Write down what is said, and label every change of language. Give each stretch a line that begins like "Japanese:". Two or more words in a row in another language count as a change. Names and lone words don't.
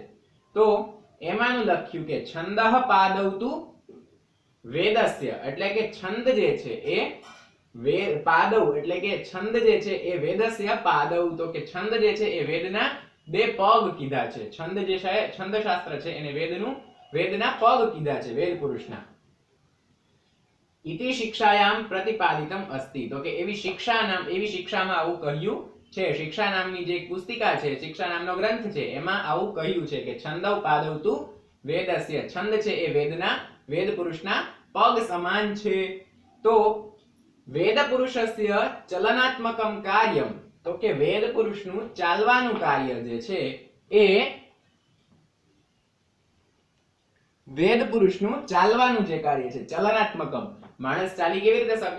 Gujarati: તો એમાંનું લખ્યું કે
Sanskrit: છંદઃ પાદૌતુ વેદસ્ય
Gujarati: એટલે કે છંદ જે છે એ પાદૌ એટલે કે છંદ જે છે એ વેદસ્ય પાદૌ, તો કે છંદ જે છે એ વેદના બે પગ કીધા છે। છંદ જે છે છંદશાસ્ત્ર છે એને વેદના પગ કીધા છે વેદ પુરુષના।
Sanskrit: इति शिक्षायां प्रतिपादितम अस्ति।
Gujarati: તો કે એવી शिक्षाમાં આવું કહ્યું છે। शिक्षा નામની જે પુસ્તિકા છે, शिक्षा નામનો ગ્રંથ છે એમાં આવું કહ્યું છે કે
Sanskrit: છંદૌ પાદૌતુ વેદસ્ય,
Gujarati: છંદ છે એ વેદ પુરુષના પગ સમાન છે। તો
Sanskrit: વેદ પુરુષસ્ય ચલનાત્મકમ કાર્યમ,
Gujarati: તો કે વેદ પુરુષનું ચાલવાનું કાર્ય જે છે એ વેદ પુરુષનું ચાલવાનું જે કાર્ય છે ચલનાત્મકમ, માણસ ચાલી કેવી રીતે શકે?